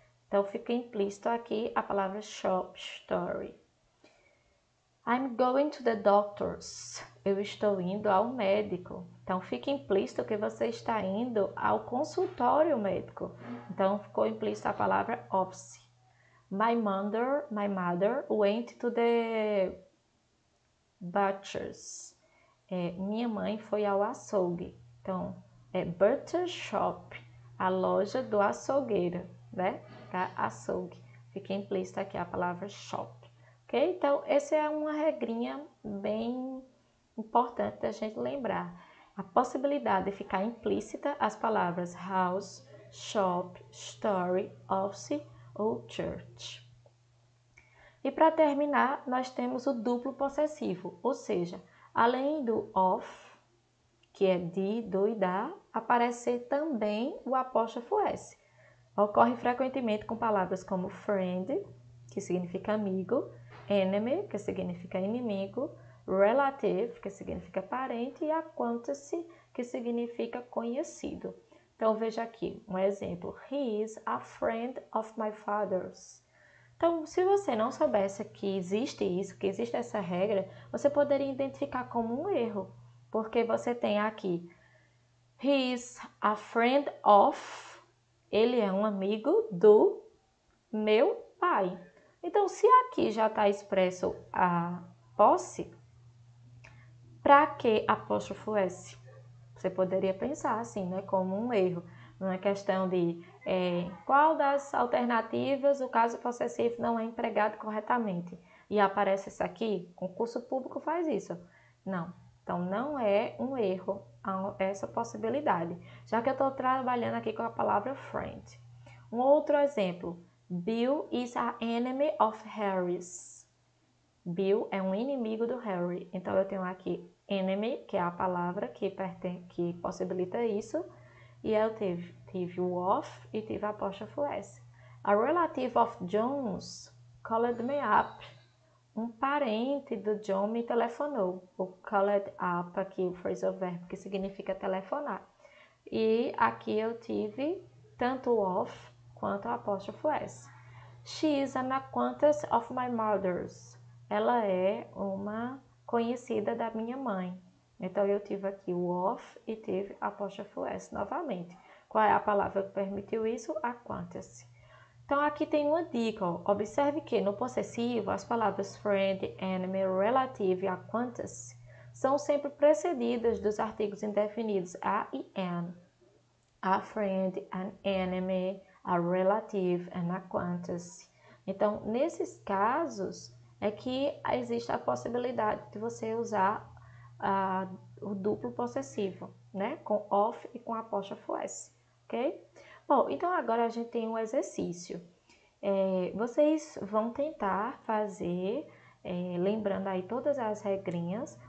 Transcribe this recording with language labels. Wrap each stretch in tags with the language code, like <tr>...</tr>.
<pt>Então, fica implícito aqui a palavra shop, story.</pt> <en>I'm going to the doctor's.</en> <pt>Eu estou indo ao médico. Então, fica implícito que você está indo ao consultório médico. Então, ficou implícito a palavra office.</pt> <en>My mother went to the butcher's.</en> <pt>Minha mãe foi ao açougue. Então, butcher shop, a loja do açougueiro, né? Para açougue. Fica implícito aqui a palavra shop. Ok? Então, essa é uma regrinha bem importante da gente lembrar. A possibilidade de ficar implícita as palavras house, shop, story, office ou church. E para terminar, nós temos o duplo possessivo, ou seja, Além do of, que é de, do e da, aparece também o apóstrofo S. Ocorre frequentemente com palavras como friend, que significa amigo, enemy, que significa inimigo, relative, que significa parente, e acquaintance, que significa conhecido. Então, veja aqui um exemplo.</pt> <en>He is a friend of my father's.</en> <pt>Então, se você não soubesse que existe isso, que existe essa regra, você poderia identificar como um erro, porque você tem aqui</pt> <en>he is a friend of,</en> <pt>ele é um amigo do meu pai. Então, se aqui já está expresso a posse, para que apóstrofo S? Você poderia pensar assim, né, como um erro. Não é questão de qual das alternativas o caso possessivo não é empregado corretamente. E aparece isso aqui, concurso público faz isso. Não. Então, não é um erro essa possibilidade. Já que eu estou trabalhando aqui com a palavra friend. Um outro exemplo.</pt> <en>Bill is an enemy of Harry's.</en> <pt>Bill é um inimigo do Harry. Então, eu tenho aqui enemy, que é a palavra que possibilita isso. E eu tive o of e tive a apóstrofo S.</pt> <en>A relative of Jones called me up.</en> <pt>Um parente do John me telefonou. O called up aqui, o phrasal verb, que significa telefonar. E aqui eu tive tanto o of quanto a apóstrofo S.</pt> <en>She is an acquaintance of my mother's.</en> <pt>Ela é uma conhecida da minha mãe. Então, eu tive aqui o of e tive apóstrofo S novamente. Qual é a palavra que permitiu isso? Acquaintance. Então, aqui tem uma dica. Ó. Observe que no possessivo, as palavras friend, enemy, relative e acquaintance são sempre precedidas dos artigos indefinidos a e an.</pt> <en>A friend, an enemy, a relative, an acquaintance.</en> <pt>Então, nesses casos, é que existe a possibilidade de você usar o duplo possessivo, né? Com of e com apóstrofo S, ok? Bom, então agora a gente tem um exercício. Vocês vão tentar fazer, lembrando aí todas as regrinhas.</pt>